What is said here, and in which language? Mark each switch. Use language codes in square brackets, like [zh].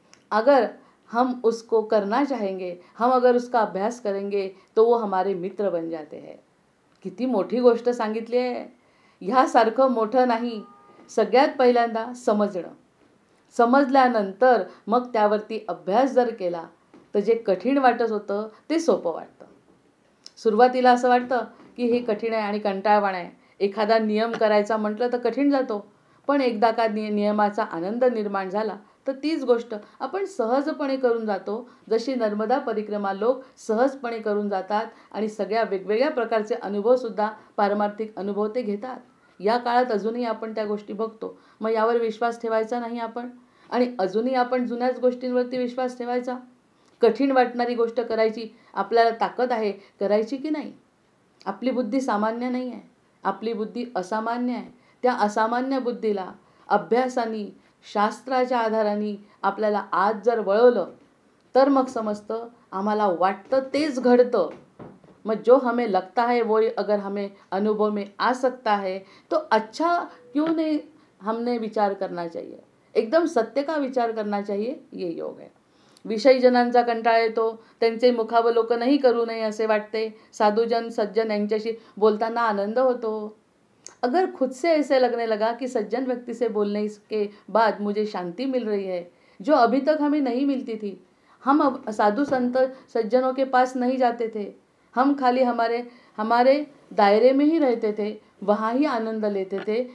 [hi] अगर हम उसको करना चाहेंगे, हम अगर उसका अभ्यास करेंगे तो वो हमारे मित्र बन जाते हैं। [mr] किती मोठी गोष्ट सांगितली आहे। ह्यासारखं मोठं नाही। सगळ्यात पहिल्यांदा समजणं, समजल्यानंतर मग त्यावरती अभ्यास जर केला तर जे कठीण वाटत होतं ते सोपं वाटतं। सुरुवातीला असं वाटतं की हे कठीण आहे आणि कंटाळवाणं आहे, एखादा नियम करायचा म्हटलं तर कठीण जातो, पण एकदा का नियमाचा आनंद निर्माण झाला तर तीच गोष्ट आपण सहजपणे करून जातो। जशी नर्मदा परिक्रमा लोक सहजपणे करून जातात आणि सगळ्या वेगवेगळ्या प्रकारचे अनुभवसुद्धा, पारमार्थिक अनुभव ते घेतात। या काळात अजूनही आपण त्या गोष्टी बघतो, मग यावर विश्वास ठेवायचा नाही आपण, आणि अजूनही आपण जुन्याच गोष्टींवरती विश्वास ठेवायचा। कठीण वाटणारी गोष्ट करायची आपल्याला ताकद आहे, करायची की नाही? आपली बुद्धी सामान्य नाही आहे, आपली बुद्धी असामान्य आहे। त्या असामान्य बुद्धीला अभ्यासाने, शास्त्राच्या आधाराने आपल्याला आज जर वळवलं तर मग समजतं आम्हाला वाटतं तेच घडतं। [hi] मग जो हमें लगता है वो अगर हमें अनुभव में आ सकता है तो अच्छा क्यों नहीं हमने विचार करना चाहिए, एकदम सत्य का विचार करना चाहिए, ये योग है। [mr] विषयी जनांचा कंटाळा येतो, त्यांचे मुखावलोकनही करू नये असे वाटते। साधुजन सज्जन यांच्याशी बोलताना आनंद होतो। [hi] अगर खुद से ऐसे लगने लगा कि सज्जन व्यक्ति से बोलने के बाद मुझे शांति मिल रही है, जो अभी तक हमें नहीं मिलती थी। हम अब साधु संत सज्जनों के पास नहीं जाते थे, हम खाली हमारे दायरे में ही रहते थे, वहाँ ही आनंद लेते थे।